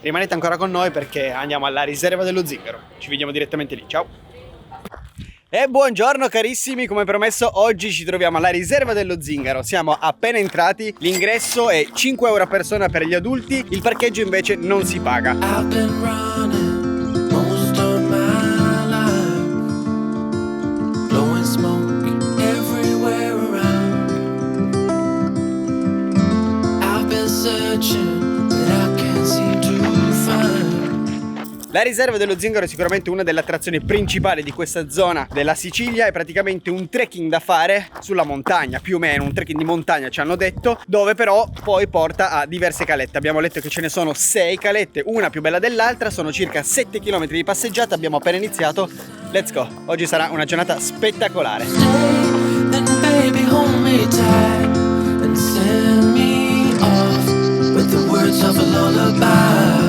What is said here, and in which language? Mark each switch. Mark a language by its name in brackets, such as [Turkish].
[Italian] Rimanete ancora con noi perché andiamo alla riserva dello Zingaro. Ci vediamo direttamente lì, ciao! E buongiorno carissimi, come promesso oggi ci troviamo alla riserva dello Zingaro. Siamo appena entrati, l'ingresso è 5 euro a persona per gli adulti, il parcheggio invece non si paga. [English] I've been running most of my life, blowing smoke everywhere around. I've been searching, but I can't seem to find. [Italian] La riserva dello Zingaro è sicuramente una delle attrazioni principali di questa zona della Sicilia, è praticamente un trekking da fare sulla montagna, più o meno un trekking di montagna ci hanno detto, dove però poi porta a diverse calette. Abbiamo letto che ce ne sono 6 calette, una più bella dell'altra, sono circa 7 km di passeggiata, abbiamo appena iniziato, [English] let's go, [Italian] oggi sarà una giornata spettacolare. [English] Then baby hold me tight and send me off with the words of a lullaby.